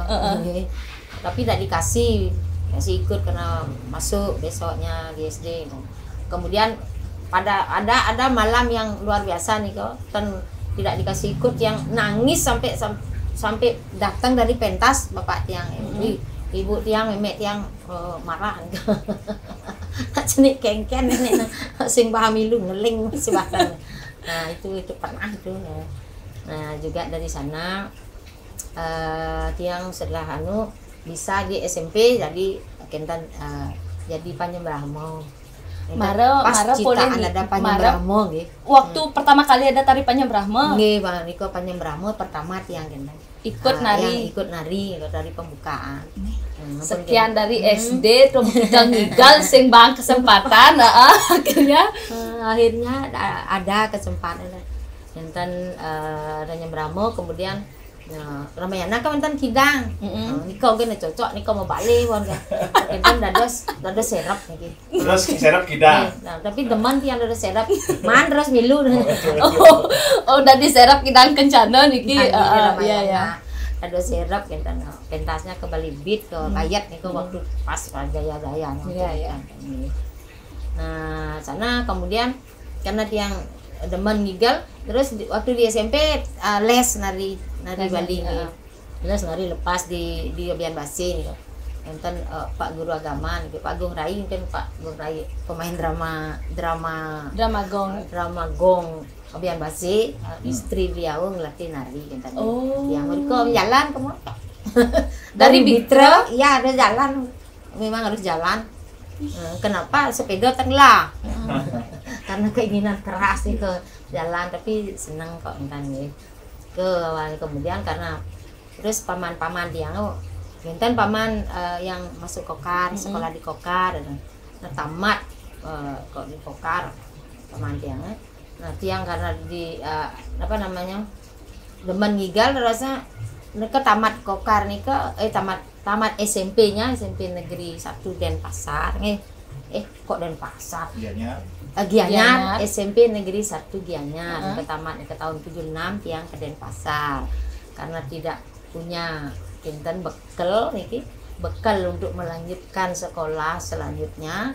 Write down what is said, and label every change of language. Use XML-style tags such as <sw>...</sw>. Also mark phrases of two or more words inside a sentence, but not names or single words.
<id>Tapi tidak dikasih ikut karena masuk besoknya di SD. Kemudian ada malam yang luar biasa nih kok, tidak dikasih ikut yang nangis sampai datang dari pentas bapak tiang.</id> <ban>Ibu tiang memek tiang marah. Cenik kengken nenek sing paham ilu ngeling si bahkan.</ban> <id>Nah itu pernah itu. Nah juga dari sana tiang setelah bisa di SMP jadi kenten jadi Panyembrahmo. Maro citaan ada Panyembrahmo nggih. Waktu pertama kali ada tari Panyembrahmo. Nggih, Bang Niko Panyembrahmo pertama tiang kenten. Ikut nari dari pembukaan. Sekian dari SD terus kita</id> <ban>ngigal sing bang</ban> <id>kesempatan akhirnya ada kesempatan kenten Panyembrahmo kemudian Ramayana kan enten kidang. Niko gini cocok, niko mau balik kan.</id> <ban>Enten dados serap niki.</ban> <id>Terus serap kidang. Nah, tapi teman tiang dados serap. Man terus milu. Udah diserap kidang kencana niki. Iya. Dados serap enten pentasnya ke Bali Beat ke Kayat niko waktu pas gaya-gaya. Iya. Nah, sana kemudian karena tiang</id> <ban>demen ngigal</ban> <id>terus waktu di SMP les nari Bali nih. Les nari lepas di Obian Basi nih. Enten Pak Guru Agama nih, Pak Gung Rai kan Pak Gung Rai pemain drama gong Obian Basi, istri beliau ngelatih nari enten. Yang mereka jalan kamu. Dari Bitra, iya ada jalan. Memang harus jalan. Kenapa sepeda tenggelam? Karena keinginan keras nih ke jalan, tapi seneng kok enten nih. Kemudian karena terus paman-paman tiang enten paman yang masuk Kokar, sekolah di Kokar, tamat kok di Kokar paman tiang. Nah tiang karena di</id> <ban>demen ngigal</ban> <id>rasa mereka tamat Kokar nih tamat SMP-nya SMP Negeri 1 Denpasar kok Denpasar Gianyar SMP Negeri 1 Gianyar tamat ke tahun 76 tiang ke Denpasar karena tidak punya kinten bekal untuk melanjutkan sekolah selanjutnya.</id>